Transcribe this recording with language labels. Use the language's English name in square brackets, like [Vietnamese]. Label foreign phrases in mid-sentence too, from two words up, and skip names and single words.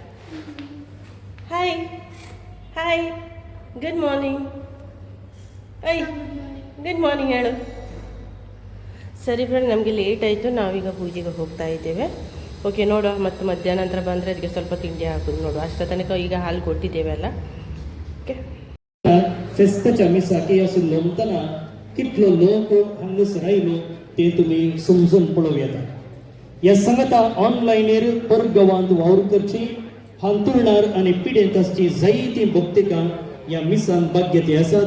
[English] hi good morning. good morning [Kannada] ಹೇಳು. ಸರಿ ಫ್ರೆಂಡ್, ನಮಗೆ ಲೇಟ್ ಆಯಿತು. ನಾವೀಗ ಪೂಜೆಗೆ ಹೋಗ್ತಾ ಇದ್ದೇವೆ. ಓಕೆ ನೋಡುವ, ಮತ್ತು ಮಧ್ಯಾಹ್ನ ನಂತರ ಬಂದರೆ ಅದಕ್ಕೆ ಸ್ವಲ್ಪ ತಿಂಡಿ ಹಾಕೋದು ನೋಡುವ. ಅಷ್ಟರ ತನಕ ಈಗ ಹಾಲು ಕೊಟ್ಟಿದ್ದೇವೆ ಅಲ್ಲ. [Konkani] ओके फेस्ताच्या मिसाकी असून लोमतना कितलो लोक हांगस रायलो ते तुमी समजून पळोवं येता. ह्या सांगता ऑनलायनीर परगांवांत वावर करची हांतुरणार आनी पिडेंत आसची जायतीं भक्तिकां ह्या मिसान भाग्यते आसात.